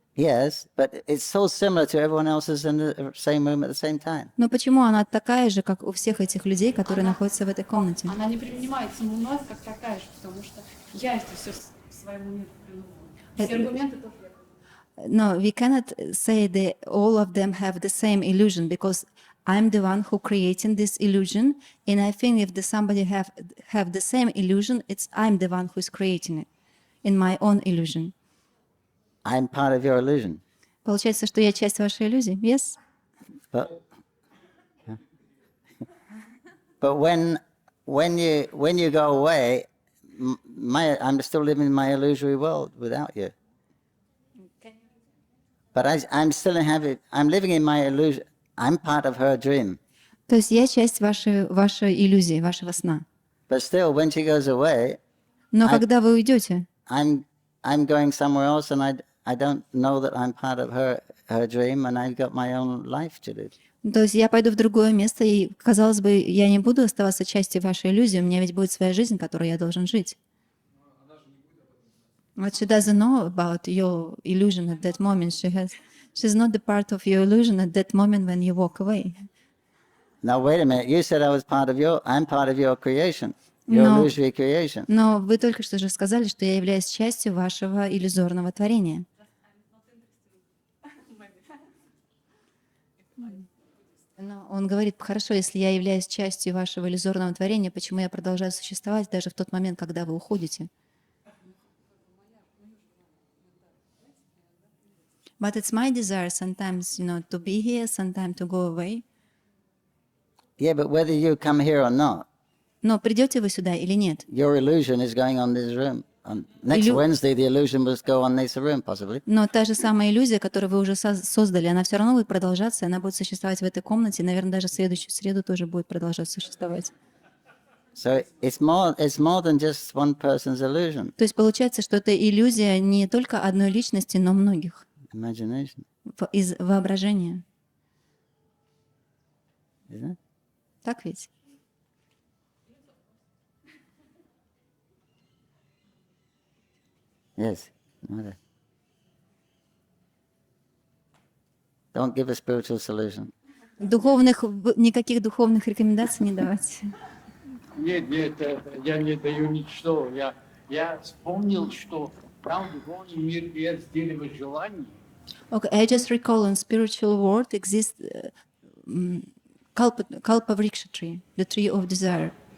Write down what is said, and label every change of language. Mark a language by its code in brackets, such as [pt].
[en] Yes, but it's so similar to everyone else's in the same room at the same time. [ru] Но почему она такая же, как у всех этих людей, которые находятся в этой комнате? Она не принимается мной как такая же, потому что я это все своему миру приношу. Все аргументы тоже я. [en] No, we cannot say that all of them have the same illusion because I'm the one who creating this illusion, and I think if somebody have the same illusion, it's I'm the one who is creating it in my own illusion. I'm part of your illusion. [ru] Получается, что я часть вашей иллюзии? [en] Yes? But when you go away, I'm still living in my illusory world without you. But I'm living in my illusion. I'm part of her dream. [ru] То есть я часть вашей иллюзии, вашего сна. [en] But still, when she goes away, [ru] Но когда вы уйдете, [en] I'm going somewhere else, and I don't know that I'm part of her dream, and I've got my own life to live. [ru] то есть я пойду в другое место, и, казалось бы, я не буду оставаться частью вашей иллюзии, у меня ведь будет своя жизнь, которой я должен жить. [en] But she doesn't know about your illusion at that moment. She's not the part of your illusion at that moment when you walk away. Now wait a minute. You said I'm part of your creation, your illusory creation. [ru] Но вы только что же сказали, что я являюсь частью вашего иллюзорного творения. Но он говорит, хорошо, если я являюсь частью вашего иллюзорного творения, почему я продолжаю существовать даже в тот момент, когда вы уходите? [en] But it's my desire sometimes, to be here, sometimes to go away. Yeah, but whether you come here or not, [ru] Но придете вы сюда или нет? [en] your illusion is going on this room. Next Wednesday, the illusion must go on this room, possibly. [ru] Но та же самая иллюзия, которую вы уже создали, она все равно будет продолжаться, и она будет существовать в этой комнате, и, наверное, даже в следующую среду тоже будет продолжать существовать. [en] So it's more than just one person's illusion. [ru] То есть получается, что это иллюзия не только одной личности, но многих. [en] Imagination. [ru] Из воображения. [en] Isn't it? [ru] Так ведь? [en] Yes. Don't give a spiritual solution. [ru] Никаких духовных рекомендаций не давать. Нет, я не даю ничего. Я вспомнил, что там духовный мир есть дерево желаний. [en] Okay, I just recall in spiritual world exists Kalpa Vriksha tree, the tree of desire.